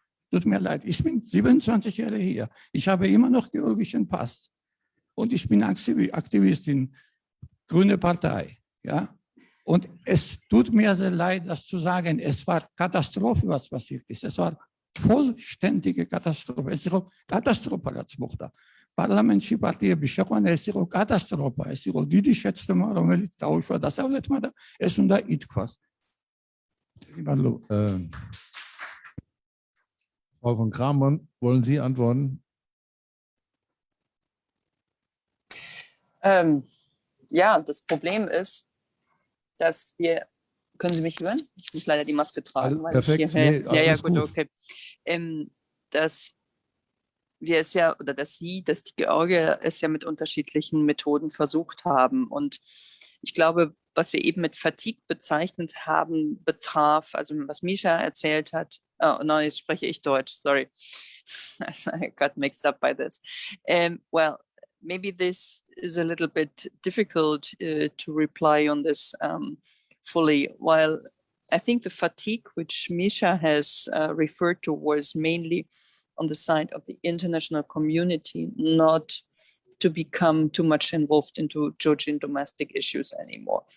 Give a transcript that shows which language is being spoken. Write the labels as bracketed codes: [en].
[de] Tut mir leid, ich bin 27 Jahre hier. Ich habe immer noch georgischen Pass. Und ich bin Aktivist in Grüne Partei. Ja? Und es tut mir sehr leid, das zu sagen. Es war Katastrophe, was passiert ist. Es war vollständige Katastrophe. Es ist Katastrophe, als Mutter. [ka] პარლამენტში პარტიების შეყვანა ეს იყო კატასტროფა, ეს იყო დიდი შეცდომა, რომელიც დაუშვა დასავლეთმა და ეს უნდა ითქვას. [de] Frau von Cramon, wollen Sie antworten? Ja, das Problem ist, dass wir, können Sie mich hören? Ich muss leider die Maske tragen. Weil perfekt, ich hier, ja, gut, gut. okay. Dass wir es ja, oder dass die Georgier es ja mit unterschiedlichen Methoden versucht haben. Und ich glaube, was wir eben mit Fatigue bezeichnet haben, betraf, also was Misha erzählt hat, oh nein, jetzt spreche ich Deutsch, sorry. [en] I got mixed up by this. Well, maybe this is a little bit difficult to reply on this fully. While I think the fatigue which Misha has referred to was mainly on the side of the international community, not to become too much involved into Georgian domestic issues anymore.